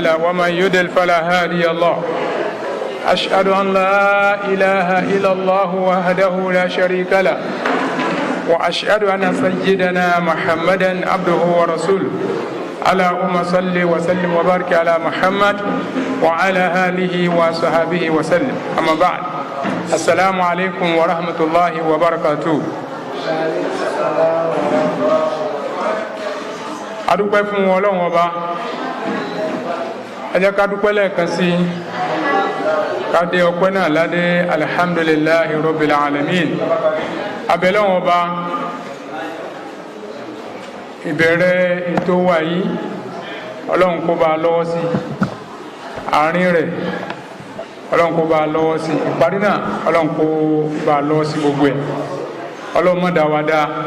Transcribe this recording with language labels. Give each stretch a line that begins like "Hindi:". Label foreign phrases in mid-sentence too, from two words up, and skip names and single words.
Arabic: له ومن يضلل فلا هادي الله أشهد أن لا إله إلا الله وحده لا شريك له وأشهد أن سيدنا محمدا عبده ورسوله اللهم صل وسلم وبارك على محمد وعلى آله وصحبه وسلم أما بعد السلام عليكم ورحمة الله وبركاته.
Yoruba: adúpẹ́ fún Ọlọ́run ọba ẹ jẹ́ ká dúpẹ́ lẹ́ẹ̀kan sí ká dé ọpẹ́ náà ládé
Arabic: الحمد لله رب العالمين
Yoruba: abẹ́lọ́run ọba ìbẹ̀rẹ̀ ètò wa yìí Ọlọ́run kó bá lọ́wọ́ sí àárín rẹ̀ Ọlọ́run kó bá lọ́wọ́ sí ìparí náà Ọlọ́run kó bá lọ́wọ́ sí gbogbo ẹ̀ Ọlọ́run má dá wa dá